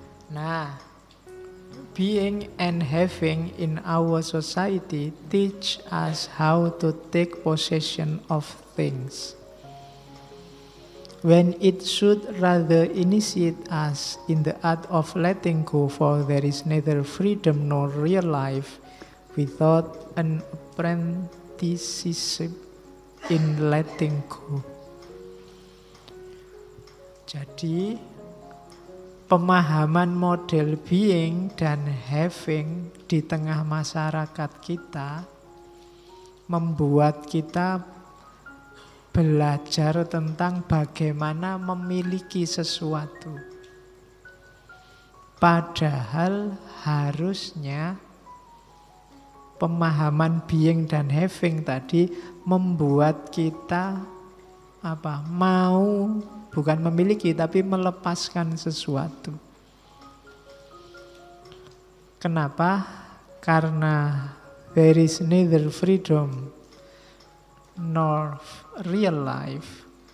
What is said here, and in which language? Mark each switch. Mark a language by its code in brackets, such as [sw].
[en] Nah, being and having in our society teach us how to take possession of things, when it should rather initiate us in the art of letting go, for there is neither freedom nor real life without an apprenticeship in letting go. [id] Jadi pemahaman model being dan having di tengah masyarakat kita membuat kita belajar tentang bagaimana memiliki sesuatu. Padahal harusnya pemahaman being dan having tadi membuat kita apa? Mau bukan memiliki tapi melepaskan sesuatu. Kenapa? [en] Karena there is neither freedom nor real life.